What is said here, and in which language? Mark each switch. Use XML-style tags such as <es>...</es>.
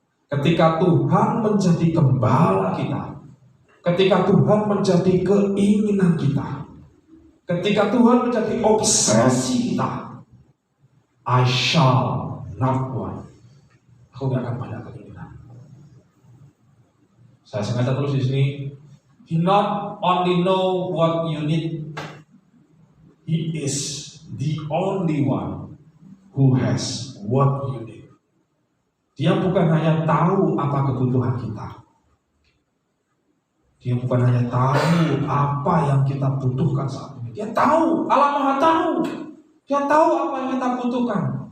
<id>Ketika Tuhan menjadi gembala kita, ketika Tuhan menjadi keinginan kita, ketika Tuhan menjadi obsesi kita,</id> <en>I shall not want.</en> <id>Aku tidak akan banyak keinginan. Saya sengaja terus di sini.</id> <en>He not only know what you need, He is the only one who has what you need.</en> <id>Dia bukan hanya tahu apa kebutuhan kita. Dia bukan hanya tahu apa yang kita butuhkan saat ini. Dia tahu, Allah Maha tahu. Dia tahu apa yang kita butuhkan.</id>